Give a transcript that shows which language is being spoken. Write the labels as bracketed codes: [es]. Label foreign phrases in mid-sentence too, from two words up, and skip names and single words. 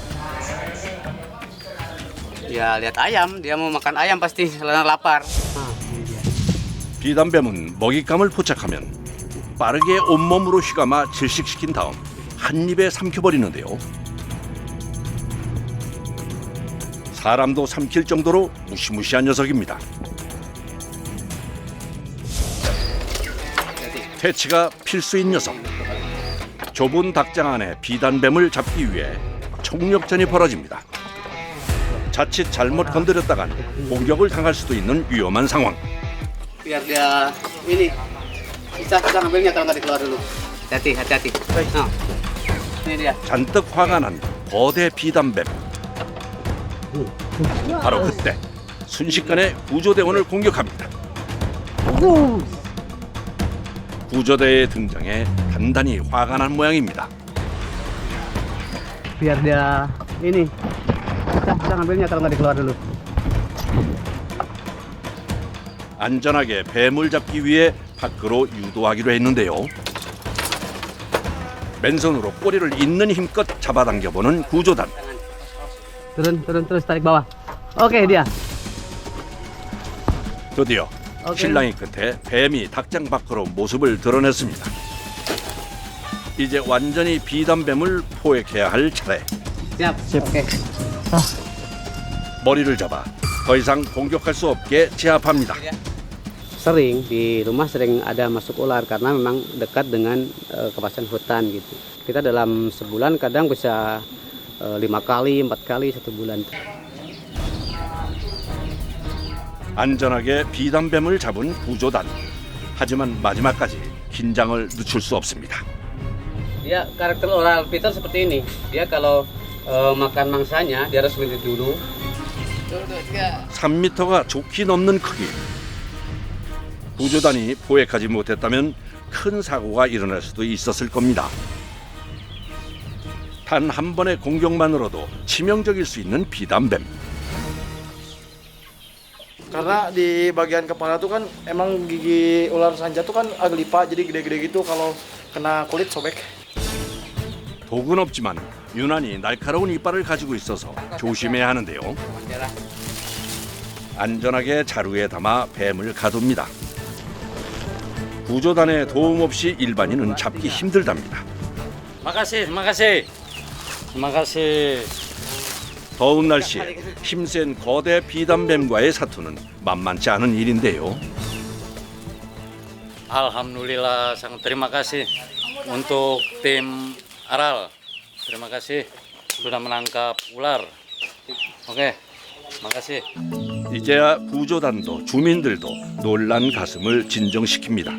[id] Ya lihat ayam, dia mau makan ayam pasti karena lapar. [ko] 비단뱀은 먹잇감을 포착하면 빠르게 온몸으로 휘감아 질식시킨 다음 한 입에 삼켜버리는데요. 사람도 삼킬 정도로 무시무시한 녀석입니다. 퇴치가 필수인 녀석. 좁은 닭장 안에 비단뱀을 잡기 위해 총력전이 벌어집니다. 자칫 잘못 건드렸다간 공격을 당할 수도 있는 위험한 상황. [id] Biar dia ini susah ngambilnya kalau nggak dikeluar dulu. Hati-hati. Nah, ini dia. [ko] 잔뜩 화가 난 거대 비단뱀. 바로 그때 순식간에 구조대원을 공격합니다. 구조대의 등장에 단단히 화가 난 모양입니다. [id] Biar dia ini susah ngambilnya kalau nggak dikeluar dulu. [ko] 안전하게 뱀을 잡기 위해 밖으로 유도하기로 했는데요. 맨손으로 꼬리를 있는 힘껏 잡아당겨보는 구조단. [id] Turun terus tarik bawah. Oke dia. [ko] 드디어 실랑이 끝에 뱀이 닭장 밖으로 모습을 드러냈습니다. 이제 완전히 비단뱀을 포획해야 할 차례. [id] Siap. Oke. [ko] 머리를 잡아 더 이상 공격할 수 없게 제압합니다. [id] Sering di rumah sering ada masuk ular karena memang dekat dengan kawasan hutan gitu. Kita dalam sebulan kadang bisa 5 kali, 4 kali 1 bulan. [ko] 안전하게 비단뱀을 잡은 구조단. 하지만 마지막까지 긴장을 늦출 수 없습니다. [id] Dia karakter ular piton seperti ini. Dia kalau makan mangsanya dia harus berdiri dulu. [ko] 3m가 좋게 넘는 크기. 구조단이 포획하지 못했다면 큰 사고가 일어날 수도 있었을 겁니다. 단 한 번의 공격만으로도 치명적일 수 있는 비단뱀. [id] Karena di bagian kepala tuh kan emang gigi ular sanja tuh kan agak lipat jadi gede-gede gitu kalau kena kulit sobek. [ko] 독은 없지만 유난히 날카로운 이빨을 가지고 있어서 조심해야 하는데요. 안전하게 자루에 담아 뱀을 가둡니다. 구조단의 도움 없이 일반인은 잡기 힘들답니다. [id] Makasih. [ko] 더운 날씨에 힘센 거대 비단뱀과의 사투는 만만치 않은 일인데요. [id] Alhamdulillah, sangat terima kasih untuk tim Aral. Terima kasih sudah menangkap ular. Oke, makasih. [ko] 이제야 구조단도 주민들도 놀란 가슴을 진정시킵니다.